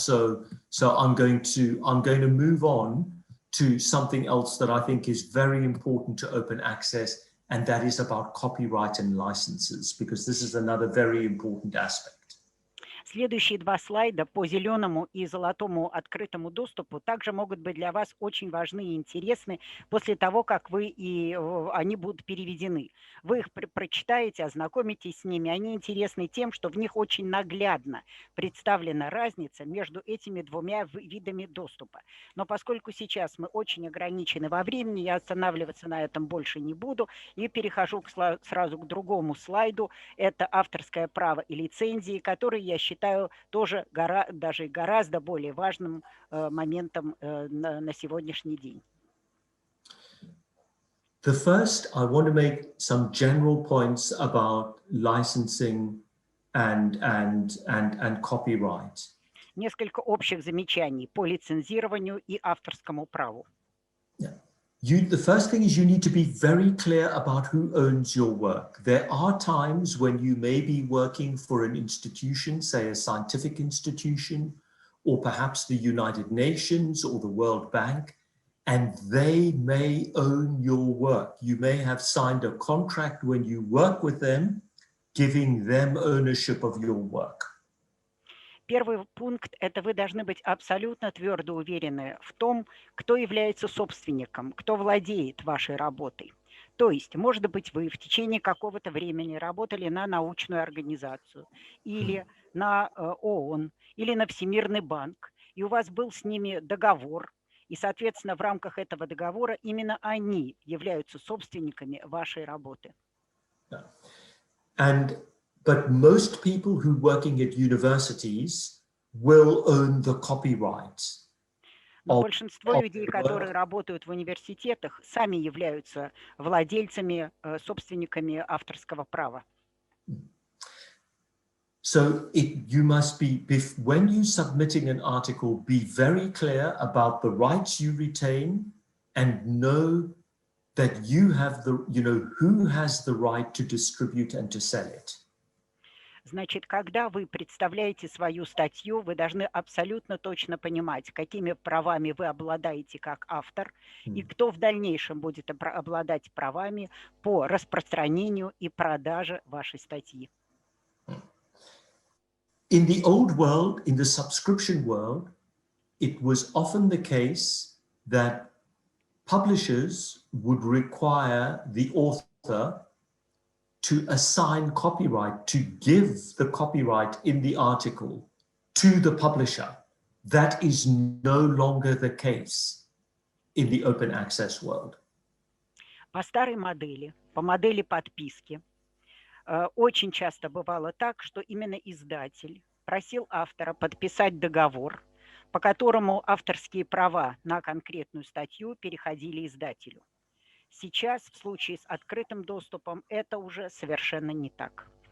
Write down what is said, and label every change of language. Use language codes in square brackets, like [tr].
[en] So I'm going to move on to something else that I think is very important to open access, and that is about copyright and licenses, because this is another very important aspect. [ru] Следующие два слайда по зеленому и золотому открытому доступу также могут быть для вас очень важны и интересны после того, как они будут переведены. Вы их прочитаете, ознакомитесь с ними. Они интересны тем, что в них очень наглядно представлена разница между этими двумя видами доступа. Но поскольку сейчас мы очень ограничены во времени, я останавливаться на этом больше не буду и перехожу сразу к другому слайду. Это авторское право и лицензии, которые я считаю тоже даже гораздо более важным моментом на сегодняшний день. [en] The first, I want to make some general points about licensing and copyright. [ru] Несколько общих замечаний по лицензированию и авторскому праву. [en] The first thing is you need to be very clear about who owns your work. There are times when you may be working for an institution, say a scientific institution, or perhaps the United Nations or the World Bank, and they may own your work. You may have signed a contract when you work with them, giving them ownership of your work. [ru] Первый пункт – это вы должны быть абсолютно твердо уверены в том, кто является собственником, кто владеет вашей работой. То есть, может быть, вы в течение какого-то времени работали на научную организацию или на ООН, или на Всемирный банк, и у вас был с ними договор, и, соответственно, в рамках этого договора именно они являются собственниками вашей работы. [en] But most people who are working at universities will own the copyright. [ru] Но большинство людей, которые работают в университетах, сами являются владельцами, собственниками авторского права. [en] So you must be, when you're submitting an article, be very clear about the rights you retain and know that you have who has the right to distribute and to sell it. [ru] Значит, когда вы представляете свою статью, вы должны абсолютно точно понимать, какими правами вы обладаете как автор и кто в дальнейшем будет обладать правами по распространению и продаже вашей статьи. [en] In the old world, in the subscription world, it was often the case that publishers would require the author to assign copyright, to give the copyright in the article to the publisher. That is no longer the case in the open access world. [ru] По старой модели, по модели подписки, очень часто бывало так, что именно издатель просил автора подписать договор, по которому авторские права на конкретную статью переходили издателю. Сейчас, в случае с открытым доступом, это уже совершенно не так.